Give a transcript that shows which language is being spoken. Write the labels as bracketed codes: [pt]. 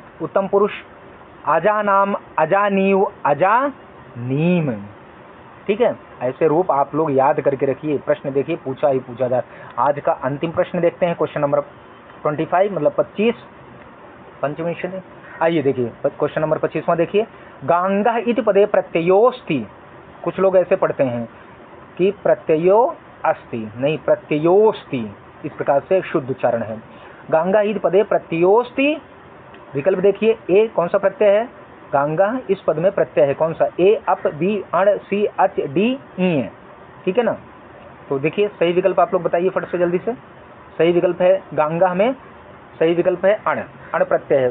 [sa] उत्तम पुरुष अजानाम अजानीव अजानीम। ठीक है। [hi] ऐसे रूप आप लोग याद करके रखिए। प्रश्न देखिए पूछा ही पूछा जाए। आज का अंतिम प्रश्न देखते हैं क्वेश्चन नंबर 25 मतलब 25 पंचमी श्रेणी। आइए देखिए क्वेश्चन नंबर 25वां देखिए। [sa] गांगा इति पदे प्रत्ययोस्ति। [hi] कुछ लोग ऐसे पढ़ते हैं कि प्रत्ययो अस्ति, नहीं प्रत्ययोस्ति, इस प्रकार से शुद्ध उच्चारण है। [sa] गांगा इति पदे प्रत्ययोस्ति। [hi] विकल्प देखिए ए कौन सा प्रत्यय है? गांगा इस पद में प्रत्यय है कौन सा? ए अप, बी अण, सी अच, डी ई है। ठीक है ना। तो देखिए सही विकल्प आप लोग बताइए फट से जल्दी से। सही विकल्प है गांगा में सही विकल्प है अण, अण प्रत्यय है।